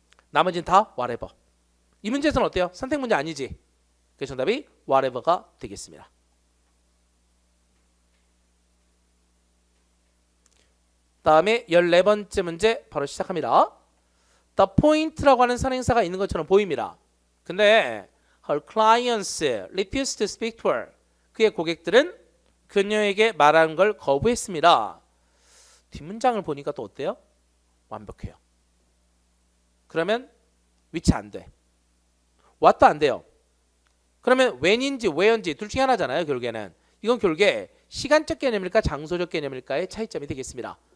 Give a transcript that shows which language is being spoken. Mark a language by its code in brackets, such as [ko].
[ko] 나머지는 다 whatever. 이 문제에서는 어때요? 선택 문제 아니지? 그래서 정답이 whatever가 되겠습니다. 다음에 14번째 문제 바로 시작합니다. The point라고 하는 선행사가 있는 것처럼 보입니다. 근데 [en] her clients refused to speak to her. [ko] 그의 고객들은 그녀에게 말하는 걸 거부했습니다. 뒷문장을 보니까 또 어때요? 완벽해요. 그러면 which 안 돼. what도 안 돼요. 그러면 when인지 where인지 둘 중에 하나잖아요. 결국에는. 이건 결국에 시간적 개념일까 장소적 개념일까의 차이점이 되겠습니다.